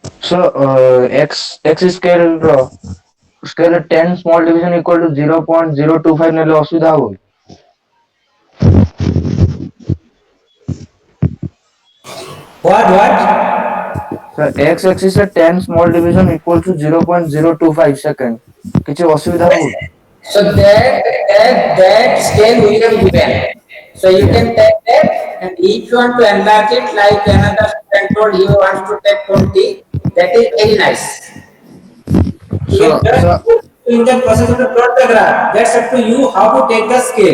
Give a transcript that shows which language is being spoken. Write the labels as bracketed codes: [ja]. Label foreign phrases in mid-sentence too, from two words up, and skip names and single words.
[en] So x scale 10 small division equal to 0.025 [or] ନେଲେ ଅସୁବିଧା ହବ? [en] What? Sir, x axis ରେ 10 small division equal to 0.025 second. [or] କିଛି ଅସୁବିଧା ହବ? [en] So that scale we have given. So you Yes. can take that, and if you want to enlarge it like another student told he wants to take 20, that is very nice. You So, can just sir, in the process of the plot the graph. That's up to you how to take the scale.